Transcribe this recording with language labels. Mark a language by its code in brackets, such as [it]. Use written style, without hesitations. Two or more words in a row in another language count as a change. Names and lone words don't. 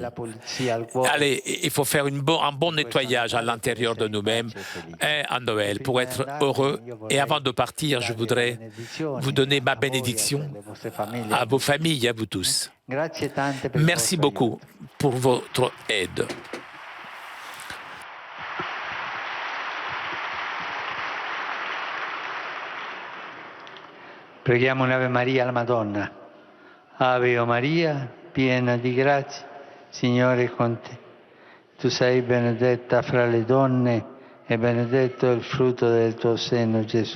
[fr] Allez, il faut faire un bon nettoyage à l'intérieur de nous-mêmes à Noël pour être heureux. Et avant de partir, je voudrais vous donner ma bénédiction à vos familles et à vous tous. Merci beaucoup pour votre aide. [it] Preghiamo un'Ave Maria alla Madonna. Ave Maria, piena di grazia, Signore è con te. Tu sei benedetta fra le donne e benedetto è il frutto del tuo seno, Gesù.